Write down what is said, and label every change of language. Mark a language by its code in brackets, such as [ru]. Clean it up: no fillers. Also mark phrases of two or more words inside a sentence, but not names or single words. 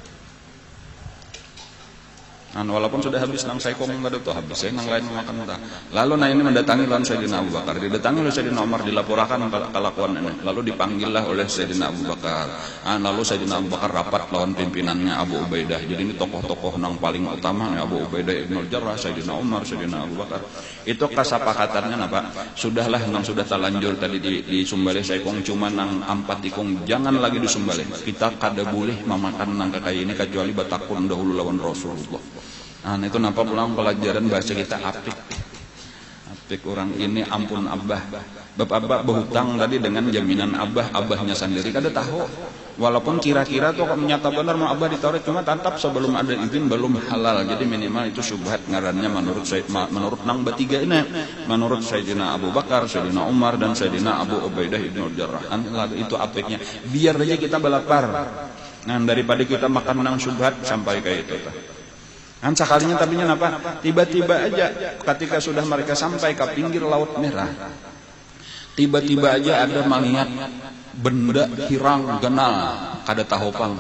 [id] Walaupun sudah habis [bjn] nang saikong kada tuh habis nang lain [id] makan entah. Lalu ini mendatangi lawan Sayyidina Abu Bakar. Didatangi oleh Sayyidina Umar, dilaporkan kelakuan ini. Lalu dipanggillah oleh Sayyidina Abu Bakar. Lalu Sayyidina Abu Bakar rapat lawan pimpinannya Abu Ubaidah. Jadi ini tokoh-tokoh nang paling utama Abu Ubaidah Ibnu Jarrah, Sayyidina Umar, Sayyidina Abu Bakar. Itu kasepakatannya apa? Sudahlah nang sudah terlanjur tadi disumbalih saikong cuma nang 4 ikong jangan lagi disumbalih. Kita kada boleh memakan nang kayak ini kecuali batakun dahulu lawan Rasulullah. Itu nampak pulang pelajaran bahasa kita apik orang ini [bjn] ampun abah. [id] Bapak berhutang tadi dengan jaminan abahnya sendiri kada tahu. Walaupun kira-kira tuh menyata benar mau abah ditarik, cuma tetap sebelum ada izin belum halal. Jadi minimal itu syubhat ngarannya menurut nang bertiga ini. Menurut Sayyidina Abu Bakar, Sayyidina Umar dan Sayyidina Abu Ubaidah Ibnu Jarrah. Itu apiknya. Biar aja kita belapar. Daripada kita makan nang syubhat sampai kayak itu. Sekalinya tapinya apa? Tiba-tiba aja ketika sudah mereka sampai ke pinggir Laut Merah, tiba-tiba aja ada melihat benda [bjn] hirang genal kada tahu pang.